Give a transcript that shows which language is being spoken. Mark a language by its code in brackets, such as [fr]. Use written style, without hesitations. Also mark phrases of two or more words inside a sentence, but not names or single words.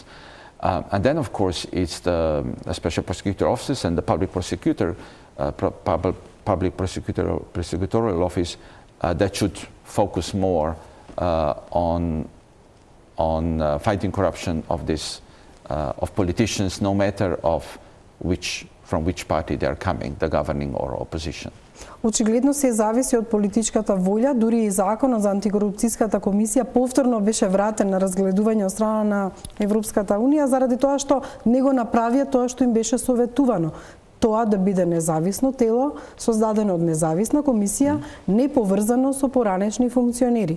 [en] And then, of course, it's the Special Prosecutor Office and the Public Prosecutor, Public Prosecutorial Office that should focus more on fighting corruption of politicians, no matter from which party they are coming, the governing or opposition. [mk] Очигледно се зависи од политичката волја, дури и законот за антикорупцијската комисија повторно беше вратен на разгледување од страна на Европската унија заради тоа што не го направија тоа што им беше советувано. Тоа да биде независно тело, создадено од независна комисија, не поврзано со поранешни функционери.